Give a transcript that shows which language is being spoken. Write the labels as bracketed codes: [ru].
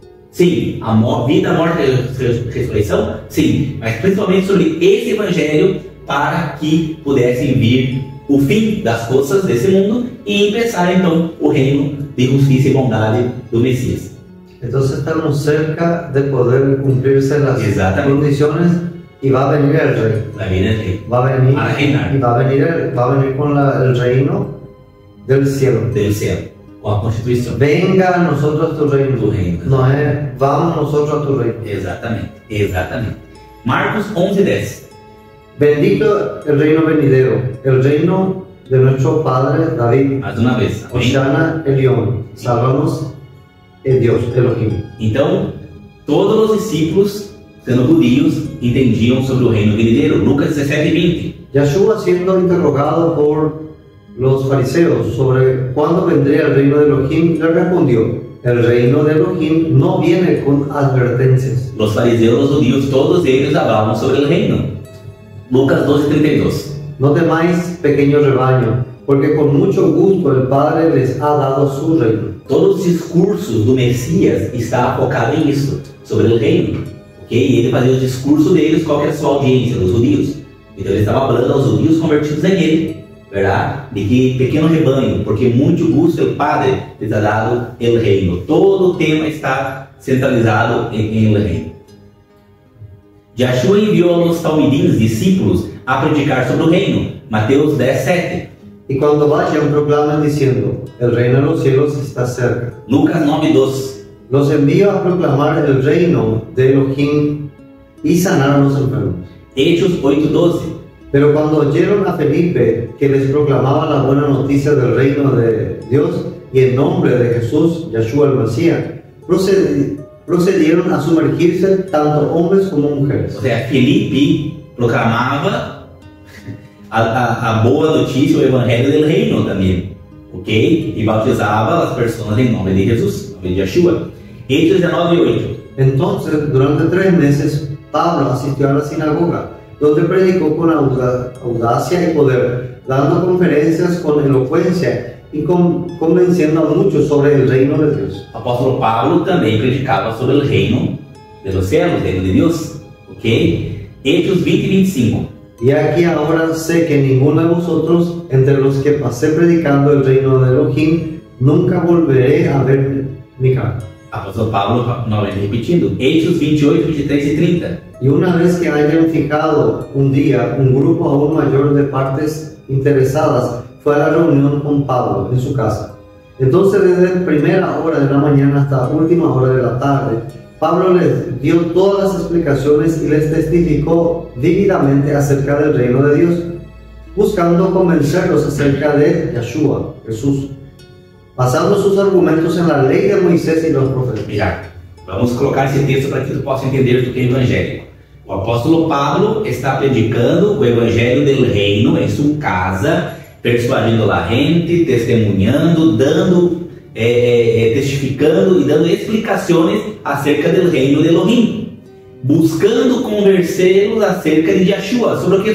[pt] Sim, a vida, a morte e a ressurreição, sim, mas principalmente sobre esse evangelho, para que pudessem vir o fim das coisas desse mundo e começar então o reino de justiça e bondade do Messias. Então estamos cerca de poder [es] cumprirse las [pt] Exatamente. [es] condiciones y va a venir el rey. [pt] Vai vir el rei [es] Va a venir para reinar y va a venir con el reino del cielo. [pt] del céu, com a Constituição. [es] Venga a nosotros tu reino. Tu reino. No es vamos nosotros a tu reino. [pt] Exatamente, exatamente. Marcos 11:10. [es] Bendito el reino venidero, el reino de nuestro padre David. [pt] Mais uma vez. Amém? [es] Hosanna Elión, salvamos el Dios, Elohim. [pt] Então, todos os discípulos, sendo judios, entendiam sobre o reino venidero. Lucas 17:20. [es] Yeshua siendo interrogado por los fariseos sobre cuándo vendría el reino de Elohim, le respondió: el reino de Elohim no viene con advertencias. [pt] Los fariseus, [es] los judíos, [pt] todos eles hablavam sobre o reino. Lucas 12:32. [es] No temáis, pequeño rebaño, porque con mucho gusto el Padre les ha dado su reino. [pt] Todos os discursos do Messias estavam focados nisso, sobre o reino. Ok? E ele fazia o discurso deles, qual que era a sua audiência, dos judios. Então ele estava falando aos judios convertidos em ele, verdade? De que pequeno rebanho, porque muito gusto o Padre lhes ha dado o reino. Todo o tema está centralizado em [es] el reino. [pt] Yeshua enviou aos talmidim, discípulos, a predicar sobre o reino. Mateus 10:7. [es] Y cuando vayan, proclamen diciendo: el reino de los cielos está cerca. Lucas 9:2. Los envío a proclamar el reino de Elohim y sanar a los enfermos. Hechos 8:12. Pero cuando oyeron a Felipe que les proclamaba la buena noticia del reino de Dios y el nombre de Jesús, Yeshua el Mesías, procedieron a sumergirse tanto hombres como mujeres. [pt] Ou seja, Felipe proclamava a boa notícia, o evangelho do reino também, ok? E bautizava as pessoas em nome de Jesus, em nome de Yeshua. [es] Hechos 19:8. Entonces, durante 3 meses, Pablo asistió a la sinagoga, donde predicó con audacia y poder, dando conferencias con elocuencia y convenciendo a muchos sobre el reino de Dios. [pt] O apóstolo Pablo também predicava sobre o reino [es] de los cielos, [pt] o reino de Deus, ok? [es] Hechos 20:25. Y aquí ahora sé que ninguno de vosotros, entre los que pasé predicando el reino de Elohim, nunca volveré a ver mi cara. [pt] Apóstolo Pablo, novamente repetindo, Hechos 28, 23 e 30. [es] Y una vez que hayan fijado un día, un grupo aún mayor de partes interesadas fue a la reunión con Pablo en su casa. Entonces, desde primera hora de la mañana hasta última hora de la tarde, Pablo les dio todas las explicaciones y les testificó vívidamente acerca del reino de Dios, buscando convencerlos acerca de Yeshua, Jesús, basando sus argumentos en la ley de Moisés y los profetas. [pt] Mira, vamos colocar esse texto para que tu possa entender do que é evangélico. O apóstolo Pablo está predicando o evangelho do reino em sua casa, persuadindo a gente, testemunhando, dando, testificando e dando explicações acerca do reino de Elohim, buscando convencê-los acerca de Yeshua. Sobre o que?